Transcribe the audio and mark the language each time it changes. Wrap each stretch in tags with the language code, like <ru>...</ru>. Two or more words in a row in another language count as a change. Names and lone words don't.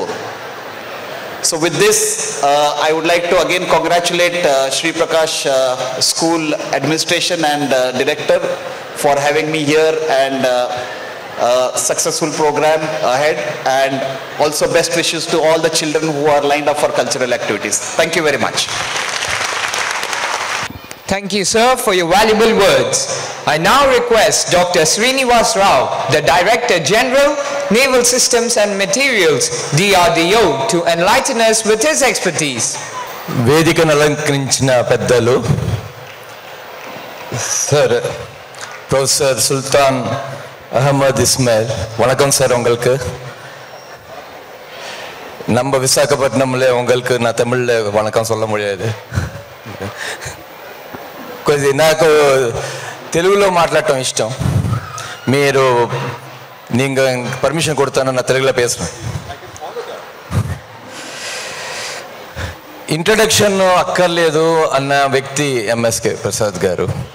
<en>So with this, I would like to again congratulate Shri Prakash School Administration and Director for having me here, and successful program ahead, and also best wishes to all the children who are lined up for cultural activities. Thank you very much. Thank you, sir, for your valuable words. I now request Dr. Srinivas Rao, the Director General, Naval Systems and Materials, DRDO, to enlighten us with his expertise.</en> <te>వేదికను అలంకరించిన పెద్దలు,</te> <en>Sir Professor Sultan Ahmad Ismail,</en> <ta>வணக்கம் சார் உங்களுக்கு. நம்ம விசாகப்பட்டினம்ல உங்களுக்கு நான் தமிழ்ல வணக்கம் சொல்ல முடியாது.</ta> <te>కొద్ది నాకు తెలుగులో మాట్లాడటం ఇష్టం. మీరు நீங்க పర్మిషన్ కొడతాను నా తెలుగులో పేసను. ఇంట్రడక్షన్ అక్కర్లేదు అన్న వ్యక్తి ఎంఎస్కే ప్రసాద్ గారు.</te>